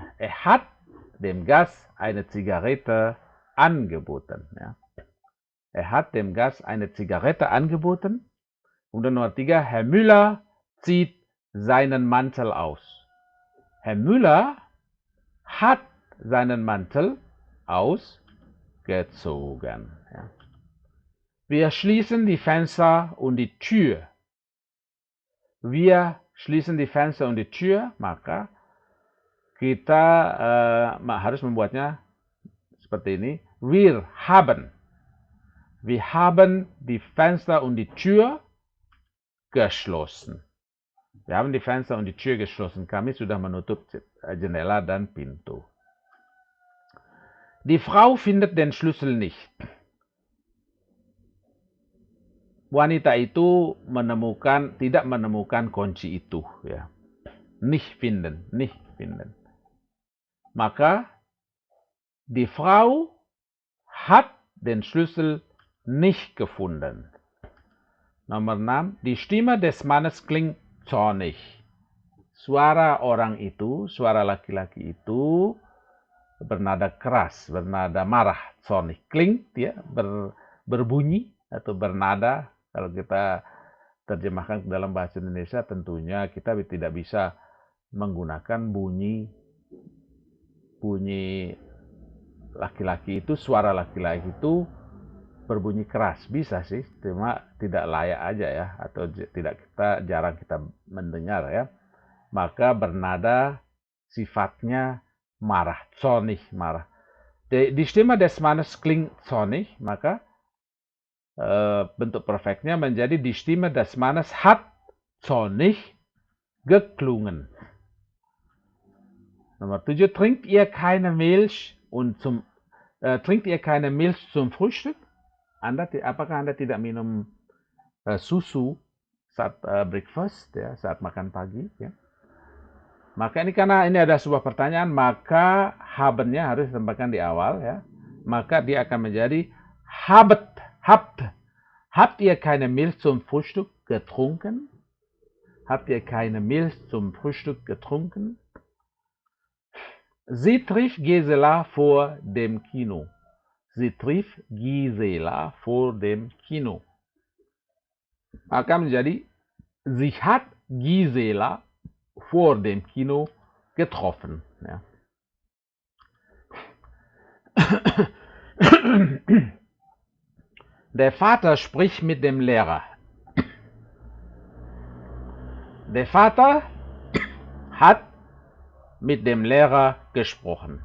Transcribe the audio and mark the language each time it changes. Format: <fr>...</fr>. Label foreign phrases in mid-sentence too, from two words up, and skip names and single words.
<de>Er hat dem Gast eine Zigarette angeboten.</de> <id>Ya.</id> <de>Er hat dem Gast eine Zigarette angeboten. Und Nummer 3, Herr Müller zieht seinen Mantel aus. Herr Müller hat seinen Mantel ausgezogen. Ja. Wir schließen die Fenster und die Tür. Wir schließen die Fenster und die Tür,</de> <id>maka kita harus membuatnya seperti ini.</id> <de>Wir haben die Fenster und die Tür geschlossen. Wir haben die Fenster und die Tür geschlossen.</de> <id>Kami sudah menutup jendela dan pintu.</id> <de>Die Frau findet den Schlüssel nicht.</de> <id>Wanita itu tidak menemukan kunci itu. Ya.</id> <de>Nicht finden. Maka die Frau hat den Schlüssel nicht gefunden.</de> <id>Nomor 6.</id> <de>Die Stimme des Mannes klingt zornig.</de> <id>Suara orang itu, suara laki-laki itu bernada keras, bernada marah.</id> <de>Zornig klingt</de> <id>ya, berbunyi atau bernada. Kalau kita terjemahkan ke dalam bahasa Indonesia, tentunya kita tidak bisa menggunakan bunyi laki-laki itu, suara laki-laki itu berbunyi keras. Bisa sih, cuma tidak layak aja ya, atau jarang kita mendengar ya. Maka bernada sifatnya marah, zornig, marah.</id> <de>Die Stimme des Mannes klingt zornig,</de> <id>maka bentuk perfectnya menjadi</id> <de>die Stimme des Mannes hat zornig geklungen. Nomor 7, trinkt ihr keine Milch zum Frühstück?</de> <id>Apakah Anda tidak minum susu saat breakfast ya, saat makan pagi ya? Maka karena ini ada sebuah pertanyaan, maka habennya harus ditambahkan di awal ya. Maka dia akan menjadi</id> <de>Habt ihr keine Milch zum Frühstück getrunken? Habt ihr keine Milch zum Frühstück getrunken? Sie trifft Gisela vor dem Kino. Sie trifft Gisela vor dem Kino.</de> <id>Maka menjadi</id> <de>sie hat Gisela vor dem Kino getroffen. Ja. Der Vater spricht mit dem Lehrer. Der Vater hat mit dem Lehrer gesprochen.</de>